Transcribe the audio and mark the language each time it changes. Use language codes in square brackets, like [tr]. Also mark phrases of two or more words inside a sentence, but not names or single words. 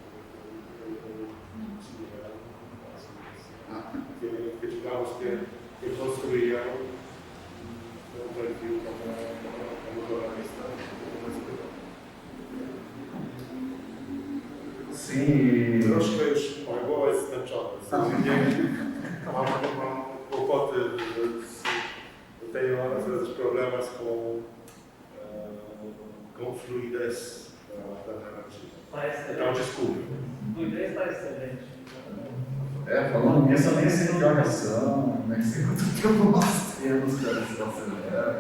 [pt] Que digamos que construía um perfil como jornalista, como escritor. Sim. [pl] Troszkę już głowa jest zmęczona. Mam kłopoty, [pt] tenho às vezes problemas com fluidez da narrativa. Então, desculpe. Fluidez está excelente. Falando nisso, eu nem sei que horas são, nem sei quanto tempo nós temos para esse acelera.